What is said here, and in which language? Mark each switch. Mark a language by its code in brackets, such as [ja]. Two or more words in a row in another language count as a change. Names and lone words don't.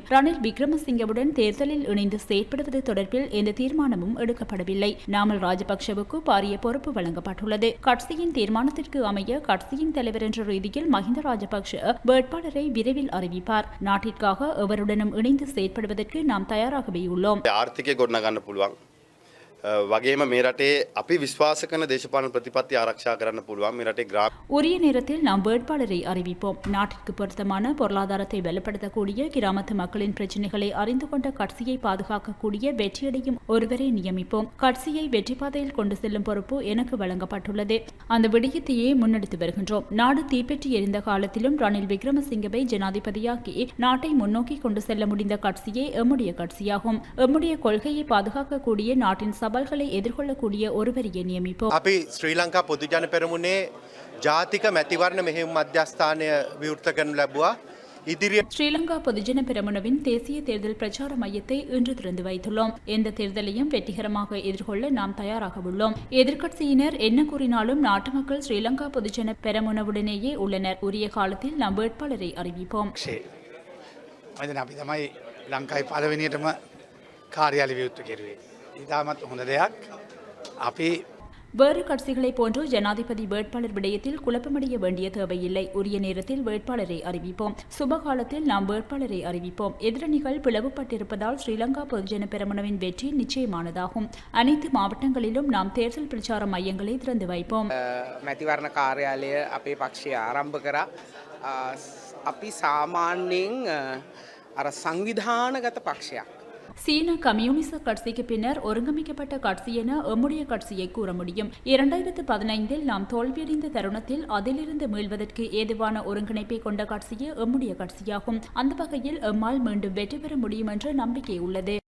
[ta] ரணில் விக்ரமசிங்கவுடன் தேர்தலில் இணைந்து செயற்படுவது தொடர்பில் எந்த தீர்மானமும் எடுக்கப்படவில்லை. நாமல் ராஜபக்சவுக்கு பாரிய பொறுப்பு வழங்கப்பட்டுள்ளது. கட்சியின் தீர்மானத்திற்கு அமைய கட்சியின் தலைவர் என்ற ரீதியில் மஹிந்த ராஜபக்ஷ வேட்பாளரை விரைவில் அறிவிப்பார். நாட்டிற்காக எவருடனும் இணைந்து செயற்படுவதற்கு நாம் தயாராகவே உள்ளோம். [si] පුළුවන් වගේම මේ රටේ අපි විශ්වාස කරන දේශපාලන ප්‍රතිපත්ති ආරක්ෂා කරන්න පුළුවන්. මේ රටේ [ta] உரிய நேரத்தில் நாம் வேட்பாளரை அறிவிப்போம். நாட்டிற்கு பொருத்தமான பொருளாதாரத்தை வலுப்படுத்தக்கூடிய கிராமத்து மக்களின் பிரச்சினைகளை அறிந்து கொண்ட கட்சியை பாதுகாக்கக்கூடிய வெற்றியடையும் ஒருவரை நியமிப்போம். கட்சியை வெற்றி பாதையில் கொண்டு செல்லும் பொறுப்பு எனக்கு வழங்கப்பட்டுள்ளது. அந்த விடயத்தையே முன்னெடுத்து வருகின்றோம். நாடு தீப்பற்றி எரிந்த காலத்திலும் ரணில் விக்ரமசிங்கவை ஜனாதிபதியாக்கி நாட்டை முன்னோக்கி கொண்டு செல்ல முடிந்த கட்சியே எம்முடைய கட்சியாகும். எம்முடைய கொள்கையை பாதுகாக்கக்கூடிய நாட்டின் சவால்களை எதிர்கொள்ளக்கூடிய ஒருவரையே நியமிப்போம். [si] අපි ශ්‍රී ලංකා පොදුජන පෙරමුණේ ජාතික මැතිවරණ මෙහෙයුම් මධ්‍යස්ථානය විවෘත කරනු ලැබුවා. ඉදිරිය [ta] ஸ்ரீலங்கா பொதுஜன பெரமுனவின் தேசிய தேர்தல் பிரச்சார மையத்தை இன்று திறந்து வைத்துள்ளோம். எந்த தேர்தலையும் வெற்றிகரமாக எதிர்கொள்ள நாம் தயாராக உள்ளோம். எதிர்க்கட்சியினர் என்ன கூறினாலும் நாட்டு மக்கள் ஸ்ரீலங்கா பொதுஜன பெரமுனவுடனேயே உள்ளனர். உரிய காலத்தில் நாம் வேட்பாளரை அறிவிப்போம். [si] අපි තමයි ලංකායි පළවෙනියටම කාර්යාලය විවෘත කෙරුවේ. ඉතාමත් හොඳ දෙයක්. අපි [ta] வேறு கட்சிகளைப் போன்று ஜனாதிபதி வேட்பாளர் விடயத்தில் குழப்பமடைய வேண்டிய தேவையில்லை. உரிய நேரத்தில் வேட்பாளரை அறிவிப்போம். சுபகாலத்தில் நாம் வேட்பாளரை அறிவிப்போம். எதிரணிகள் பிளவுபட்டிருப்பதால் ஸ்ரீலங்கா பொதுஜன பெரமுனவின் வெற்றி நிச்சயமானதாகும். அனைத்து மாவட்டங்களிலும் நாம் தேர்தல் பிரச்சார மையங்களை திறந்து வைப்போம். [si] මැතිවරණ කාර්යාලය අපේ පක්ෂය ආරම්භ කරා. අපි සාමාන්‍යයෙන් අර සංවිධානගත පක්ෂයක්. [ta] சீன கம்யூனிச கட்சிக்கு பின்னர் ஒருங்கமைக்கப்பட்ட கட்சி என எம்முடைய கட்சியை கூற முடியும். 2015 நாம் தோல்வியடைந்த தருணத்தில் அதிலிருந்து மீள்வதற்கு ஏதுவான ஒருங்கிணைப்பை கொண்ட கட்சியே எம்முடைய கட்சியாகும். அந்த வகையில் எம்மால் மீண்டும் வெற்றி பெற முடியும் என்ற நம்பிக்கை உள்ளது.